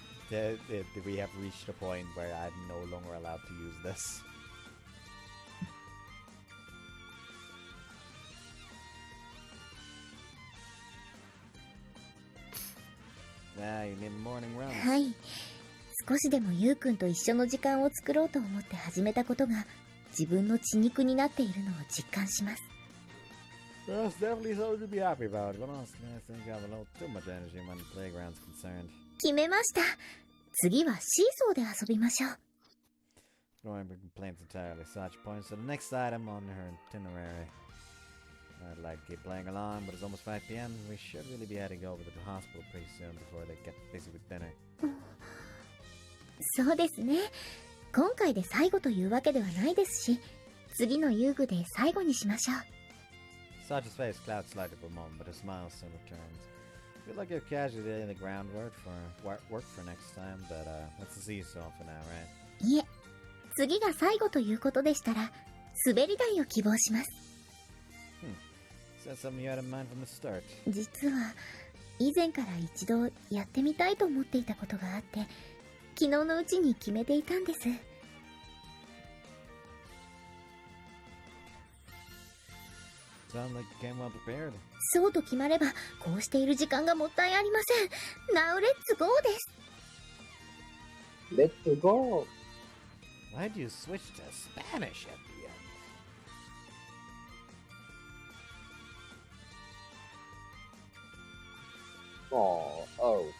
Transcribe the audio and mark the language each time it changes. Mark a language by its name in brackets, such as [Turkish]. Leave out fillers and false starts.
[English] Yeah. We have reached a point where I'm no longer allowed to use this. Yeah, you need morning runs. [Japanese] はい、少しでもゆうくんと一緒の時間を作ろうと思って始めたことが自分の血肉になっているのを実感します。 [English] Well, it's definitely something to be happy about, but honestly, I think I have a little too much energy when the playground's concerned. [Japanese] 決めました。次はシーソーで遊びましょう。 [English] No complaints entirely. Sachi points to the next item on her itinerary. I'd like to keep playing along, but it's almost 5 p.m. We should really be heading over to the hospital pretty soon before they get busy with dinner. [Japanese] そうですね。今回で最後というわけではないですし、次の遊具で最後にしましょう。 [English] Sachi's face clouds slightly for a moment, but a smile soon returns. Feel like you're casually laying the groundwork for next time, but let's see you off for now, right? [Japanese] いえ、次が最後ということでしたら、滑り台を希望します。 [English] Is that something you had in mind from the start? [Japanese] 実は、以前から一度やってみたいと思っていたことがあって、昨日のうちに決めていたんです。 [English] Sound like you came well prepared. [Japanese] そうと決まれば、こうしている時間がもったいありません。 [English] Now let's go [Japanese] です。 [English] Let's go. Why'd you switch to Spanish at the end? Oh.